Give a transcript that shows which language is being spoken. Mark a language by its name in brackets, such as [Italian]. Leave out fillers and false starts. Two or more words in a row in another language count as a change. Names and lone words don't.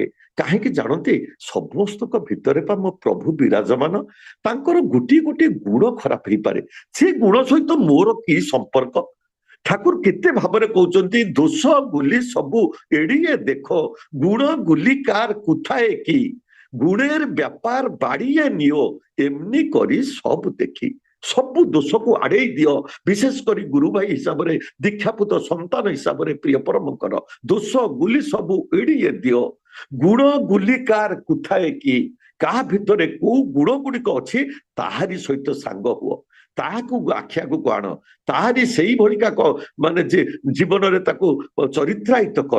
[Odia] କାହିଁକି ଜାଣନ୍ତି? ସମସ୍ତଙ୍କ ଭିତରେ ବା ମୋ ପ୍ରଭୁ ବିରାଜମାନ। ତାଙ୍କର ଗୋଟିଏ ଗୋଟିଏ ଗୁଣ ଖରାପ ହେଇପାରେ, ସେ ଗୁଣ ସହିତ ମୋର କି ସମ୍ପର୍କ? ଠାକୁର କେତେ ଭାବରେ କହୁଛନ୍ତି, [Bangla] দোষ গুলি সব এড়িয়ে দেখ, গুণ গুলি কার কোথায় কি, গুণের ব্যাপার বাড়িয়ে নিও, এমনি করি সব দেখি। [Odia] ସବୁ ଦୋଷକୁ ଆଡେଇ ଦିଅ। ବିଶେଷ କରି ଗୁରୁ ଭାଇ ହିସାବରେ, ଦୀକ୍ଷାପୁତ ସନ୍ତାନ ହିସାବରେ ପ୍ରିୟ ପରମଙ୍କର ଦୋଷ ଗୁଲି ସବୁ ଏଡିଏ ଦିଅ, ଗୁଣ ଗୁଲିକାର କୁଥାଏ କି, କାହା ଭିତରେ କୋଉ ଗୁଣ ଗୁଡିକ ଅଛି ତାହାରି ସହିତ ସାଙ୍ଗ ହୁଅ, ତାହାକୁ ଆଖି ଆଗକୁ ଆଣ, ତାହାରି ସେଇଭଳିକା ମାନେ ଯେ ଜୀବନରେ ତାକୁ ଚରିତ୍ରାୟିତ କର।